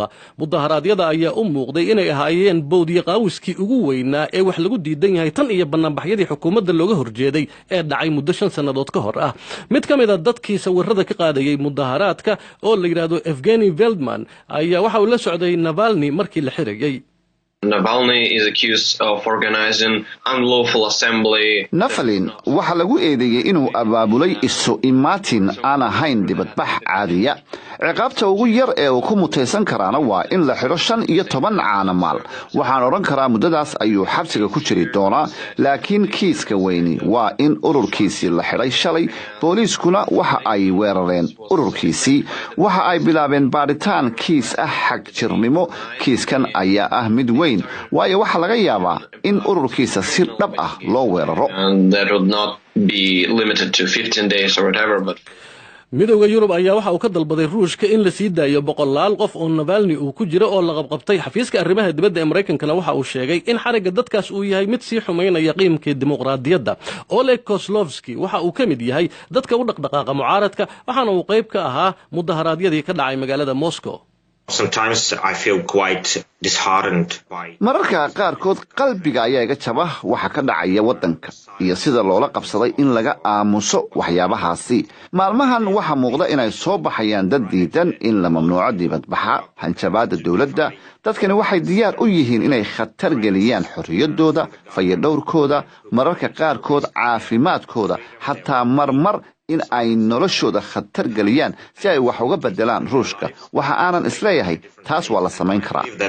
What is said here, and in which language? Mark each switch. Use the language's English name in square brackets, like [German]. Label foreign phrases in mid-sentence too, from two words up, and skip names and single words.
[Somali] Mudaharaadyada ayaa u muuqday inay ahaayeen boodiye qaawiskii ugu weynaa ee wax lagu diidan yahay tan iyo bannaanbaxyadii xukuumadda looga horjeeday ee dhacay muddo 5 sanadood ka hor ah. mid ka mid ah dadkii sawirrada ka qaadayay mudaharaadka oo la yiraahdo Evgeny Veldman ayaa waxa uu la socday Navalny markii la xirayay. [English] Navalny is accused of organizing unlawful assembly. [Somali] Navalny waxa lagu eedeeyay inuu abaabulay isu imaatin aan ahayn dibadbax caadiya. ciqaabta ugu yar ee uu ku muteysan karaana waa in la xiro 15 caanamaal. waxaan oran karaa muddadaas ayuu xabsiga ku jiri doonaa laakiin kiiska weyni waa in ururkiisii la xiray shalay booliiskuna waxa ay weerareen ururkiisii waxa ay bilaabeen baaritaan kiis ah xag jirnimo. kiiskan ayaa ah mid weyn waayo waxa laga yaabaa in ururkiisa si dhab ah loo weeraro. [English] That would not be limited to 15 days or whatever but [Somali] midowga Yurub ayaa waxa uu ka dalbaday Ruushka in la sii daayo 100 qof oo Navalny uu ku jiro oo la qabqabtay. xafiiska arrimaha dibadda ee Mareykankana waxa uu sheegay in xariga dadkaas uu yahay mid sii xumeynaya qiimka dimuqraadiyadda. Oleg Kozlovsky waxa uu kamid yahay dadka u dhaqdhaqaaqa mucaaradka waxaana uu qayb ka ahaa mudaharaadyadii ka dhacay magaalada Moscow. [English] Sometimes I feel quite disheartened by [Somali] mararka qaarkood qalbiga ayaa iga jaba waxa ka dhacaya wadanka iyo sida loola qabsaday in laga aamuso waxyaabahaasi maalmahan waxa muuqda inay soo baxayaan dad diidan in la mamnuuco dibadbaxa hanjabaada dawladda dadkani waxay diyaar u yihiin inay khatar geliyaan xorriyadooda fayadhowrkooda mararka qaarkood caafimaadkooda xataa marmar in ay noloshooda khatar geliyaan si ay wax uga bedelaan ruushka waxa aanan isleeyahay taas waa la samayn karaa